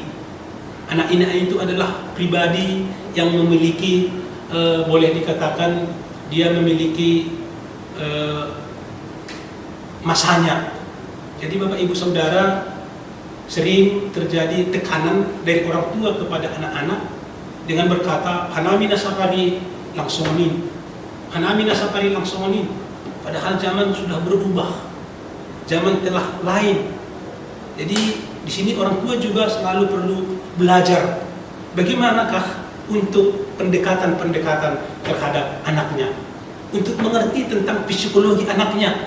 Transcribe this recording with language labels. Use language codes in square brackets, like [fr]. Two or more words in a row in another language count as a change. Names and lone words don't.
[id] Anak-anak itu adalah pribadi yang memiliki, boleh dikatakan dia memiliki masanya. Jadi Bapak Ibu Saudara, sering terjadi tekanan dari orang tua kepada anak-anak dengan berkata, [bts] "Hanami nasapari langsonin, hanami nasapari langsonin." [id] Padahal zaman sudah berubah, zaman telah lain. Jadi di sini orang tua juga selalu perlu belajar bagaimanakah untuk pendekatan-pendekatan terhadap anaknya, untuk mengerti tentang psikologi anaknya.